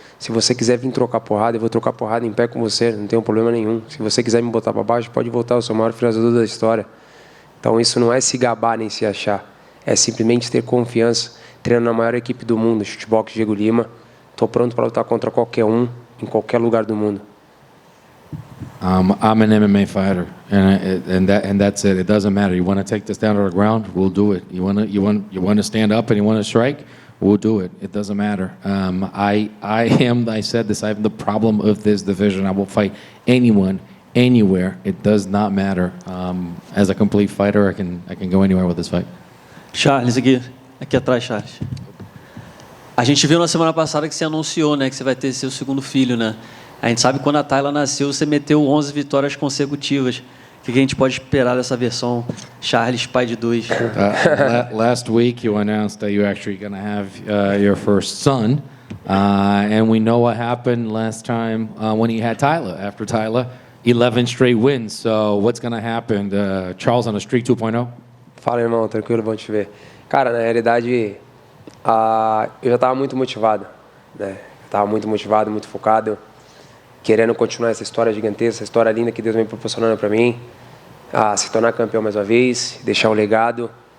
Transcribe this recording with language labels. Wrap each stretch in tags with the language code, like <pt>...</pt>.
<pt>Se você quiser vir trocar porrada, eu vou trocar porrada em pé com você, não tem problema nenhum. Se você quiser me botar para baixo, pode voltar, eu sou o maior finalizador da história. Então isso não é se gabar nem se achar, é simplesmente ter confiança. Treino na maior equipe do mundo, Chutebox Diego Lima. Estou pronto para lutar contra qualquer um, em qualquer lugar do mundo.</pt> <en>I'm an MMA fighter, and that's it. It doesn't matter. You want to take this down to the ground, we'll do it. You want to stand up and you want to strike, we'll do it. It doesn't matter. I said this. I have the problem of this division. I will fight anyone, anywhere. It does not matter. As a complete fighter, I can go anywhere with this fight.</en> <pt>Charles, aqui atrás, Charles. A gente viu na semana passada que você anunciou, né, que você vai ter seu segundo filho, né? A gente sabe que quando a Tayla nasceu, você meteu 11 vitórias consecutivas. O que a gente pode esperar dessa versão Charles, pai de dois?</pt> <en>Last week, you announced that you're actually going to have your first son. And we know what happened last time when you had Tayla. After Tayla, 11 straight wins. So what's going to happen? Charles on a streak 2.0?</en> <pt>Fala, irmão. Tranquilo, bom te ver. Cara, na realidade, eu já estava muito motivado, né? Eu estava muito motivado, muito focado, querendo continuar essa história gigantesca, essa história linda que Deus vem proporcionando para mim, se tornar campeão mais uma vez, deixar um legado.</pt>